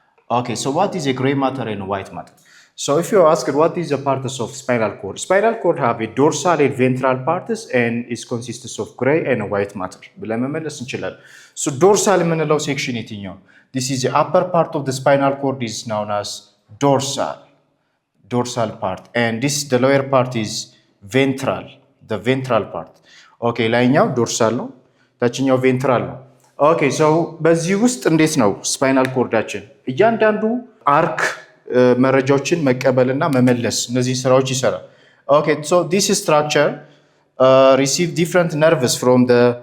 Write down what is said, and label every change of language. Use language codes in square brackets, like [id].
[en] Okay, so what is a gray matter and white matter? So if you ask what is the parts of spinal cord have a dorsal and ventral parts and it consists of gray and white matter. [am] ብለን መመለስ እንችላለን። [en] So dorsal [am] የምንለው ሴክሽን የትኛው? [en] This is the upper part of the spinal cord is known as dorsal part and this the lower part is the ventral part. [am] Okay, ላይኛው ዶርሳል ነው፣ ታችኛው ቬንትራል ነው። [en] Okay, so በዚህ ውስጥ እንዴት ነው ስፓይናል ኮርዳችን እያንዳንዱ አርክ መረጃዎችን መቀበልና መመለስ እነዚህ ስራዎች ይሰራል። Okay, so this structure receive different nerves from the